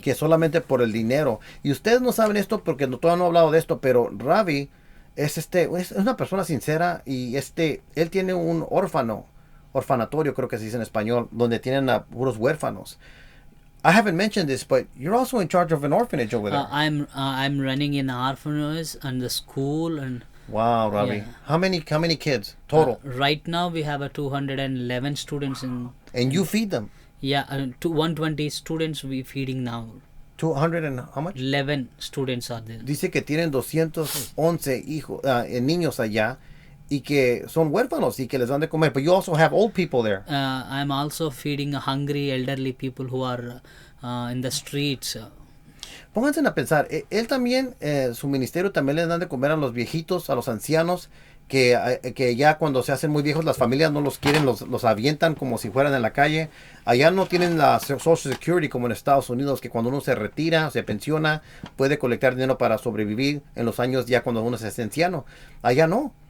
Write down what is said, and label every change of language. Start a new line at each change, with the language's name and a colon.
Spanish: Que solamente por el dinero. Y ustedes no saben esto porque todavía no he hablado de esto, pero Ravi es una persona sincera, y él tiene un orfanatorio, creo que se dice en español, donde tienen a puros huérfanos.
English: I haven't mentioned this, but you're also in charge of an orphanage over there. I'm running an orphanage and the school, and Wow, Ravi. Yeah. How many kids total? Right now we have a 211 students in. And you feed them? Yeah, to 120 students we feeding now. 200 and how much? 11 students are there.
Spanish: Dice que tienen 211 hijos, niños allá y que son huérfanos y que les dan de comer.
English: But you also have old people there. I'm also feeding hungry elderly people who are in the streets.
Spanish: Pónganse a pensar, él también, su ministerio también les dan de comer a los viejitos, a los ancianos, que ya cuando se hacen muy viejos las familias no los quieren, los avientan como si fueran en la calle. Allá no tienen la Social Security como en Estados Unidos, que cuando uno se retira, se pensiona, puede colectar dinero para sobrevivir en los años ya cuando uno se hace anciano. Allá no.